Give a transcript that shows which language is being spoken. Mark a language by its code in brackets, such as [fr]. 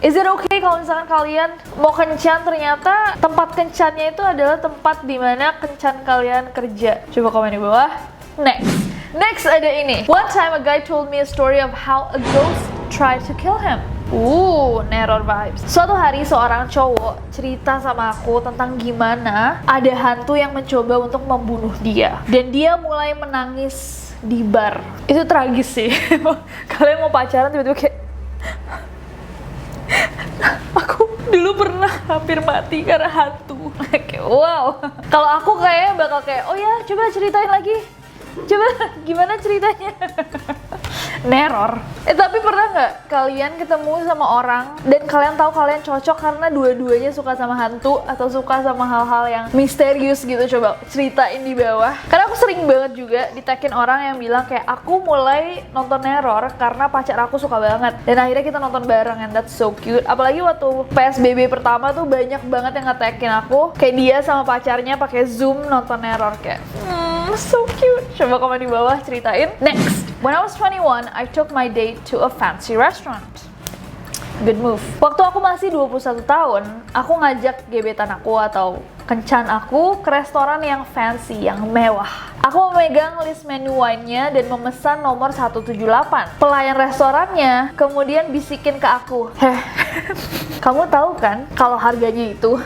[en] Is it okay [id] kalau misalkan kalian mau kencan ternyata tempat kencannya itu adalah tempat dimana kencan kalian kerja? Coba komen di bawah. Next ada ini. [en] One time a guy told me a story of how a ghost tried to kill him. Neror vibes. [id] Suatu hari seorang cowok cerita sama aku tentang gimana ada hantu yang mencoba untuk membunuh dia. Dan dia mulai menangis di bar. Itu tragis sih. Kalian mau pacaran tiba-tiba kayak aku dulu pernah hampir mati karena hantu. Kayak wow. Kalau aku kayaknya bakal kayak, oh ya coba ceritain lagi. Coba gimana ceritanya? Neror. Tapi pernah nggak kalian ketemu sama orang dan kalian tahu kalian cocok karena dua-duanya suka sama hantu atau suka sama hal-hal yang misterius gitu? Coba ceritain di bawah. Karena aku sering banget juga ditekin orang yang bilang kayak aku mulai nonton Neror karena pacar aku suka banget dan akhirnya kita nonton bareng, [en] and that's so cute. [id] Apalagi waktu PSBB pertama tuh banyak banget yang ngetekin aku kayak dia sama pacarnya pakai Zoom nonton Neror kayak [en] so cute. [id] Coba komen di bawah ceritain. [en] Next, when I was 21, I took my date to a fancy restaurant. Good move. [id] Waktu aku masih 21 tahun, aku ngajak gebetan aku atau kencan aku ke restoran yang fancy, yang mewah. Aku memegang list menu wine-nya dan memesan nomor 178. Pelayan restorannya kemudian bisikin ke aku, kamu tahu kan kalau harganya itu?